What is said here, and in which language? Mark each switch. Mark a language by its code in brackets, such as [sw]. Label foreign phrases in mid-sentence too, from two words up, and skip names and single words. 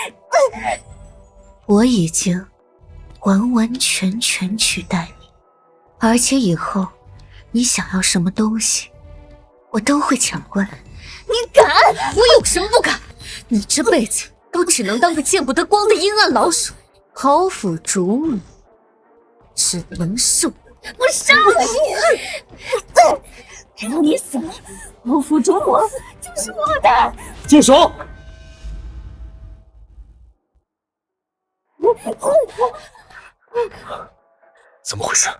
[zh] 我已經完完全全取代你，而且以後你想要什麼東西，我都會搶過來。你敢？我有什麼不敢？你這輩子都只能當個見不得光的陰暗老鼠，侯府主母只能是我。我殺了你！只要你死了，侯府主母就是我的。住手！怎麼回事？